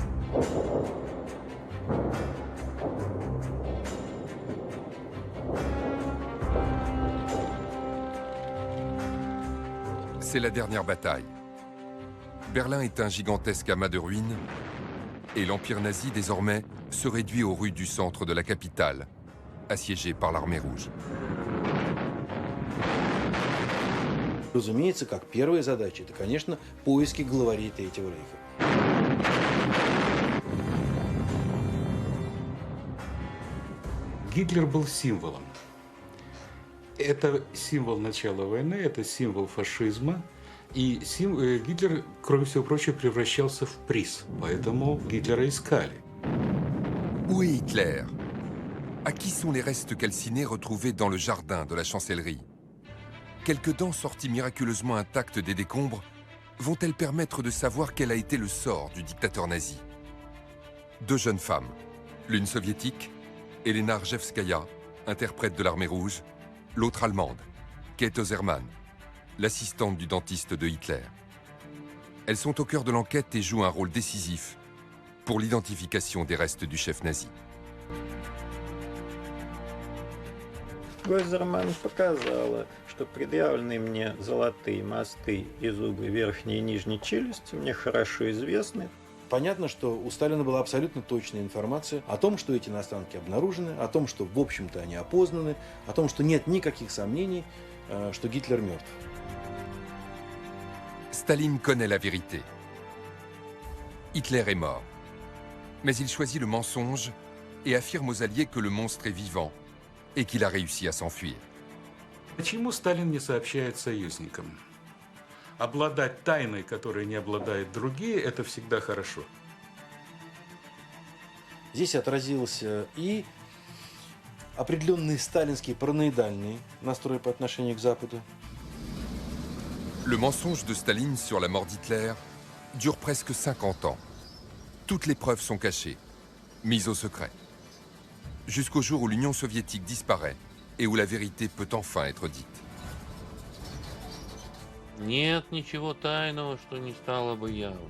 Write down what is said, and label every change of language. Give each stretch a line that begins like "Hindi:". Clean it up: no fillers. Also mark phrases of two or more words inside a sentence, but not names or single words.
French: C'est la dernière bataille. Berlin est un gigantesque amas de ruines et l'Empire nazi, désormais, se réduit aux rues du centre de la capitale, assiégée par l'armée rouge.
Russian: Разумеется, как первая задача, это, конечно, поиски главарей Третьего рейха. Гитлер был символом. Это символ начала войны, это символ фашизма. И Гитлер, кроме всего прочего, превращался в приз. Поэтому Гитлера искали.
French: Où est Hitler? À qui sont les restes calcinés retrouvés dans le jardin de la chancellerie? Quelques dents sorties miraculeusement intactes des décombres vont-elles permettre de savoir quel a été le sort du dictateur nazi? Deux jeunes femmes, l'une soviétique, Elena Rjevskaya, interprète de l'armée rouge, l'autre allemande, Kate Oserman, l'assistante du dentiste de Hitler. Elles sont au cœur de l'enquête et jouent un rôle décisif pour l'identification des restes du chef nazi.
Russian: Гойзерман показала, что предъявленные мне золотые мосты и зубы верхней и нижней челюсти мне хорошо известны. Понятно, что у Сталина была абсолютно точная информация о том, что эти останки обнаружены, о том, что, в общем-то, они опознаны, о том, что нет никаких сомнений, что Гитлер мертв.
French: Staline connaît la vérité. Hitler est mort. Mais il choisit le mensonge et affirme aux Alliés que le monstre est vivant et qu'il a réussi à s'enfuir.
Russian: Почему Сталин не сообщает союзникам? Обладать тайной, которой не обладают другие, это всегда хорошо. Здесь отразился и определенный сталинский параноидальный настрой по отношению к Западу.
French: Le mensonge de Staline sur la mort d'Hitler dure presque 50 ans. Toutes les preuves sont cachées, mises au secret. Jusqu'au jour où l'Union soviétique disparaît et où la vérité peut enfin être dite.
Russian: Нет ничего тайного, что не стало бы явным.